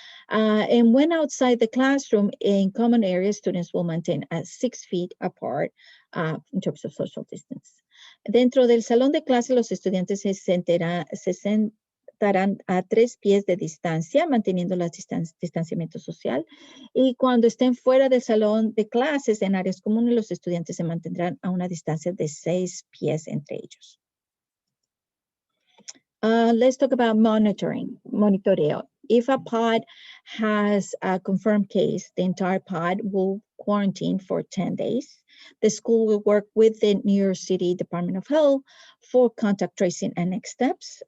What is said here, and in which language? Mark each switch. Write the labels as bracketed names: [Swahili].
[English] And when outside the classroom, in common areas, students will maintain at 6 feet apart in terms of social distance. [Spanish] Dentro del salón de clase, los estudiantes se sentarán a 3 pies de distancia, manteniendo el distanciamiento social. Y cuando estén fuera del salón de clases en áreas comunes, los estudiantes se mantendrán a una distancia de 6 pies entre ellos. [English] Let's talk about monitoreo. If a pod has a confirmed case, the entire pod will quarantine for 10 days. The school will work with the New York City Department of Health for contact tracing and next steps.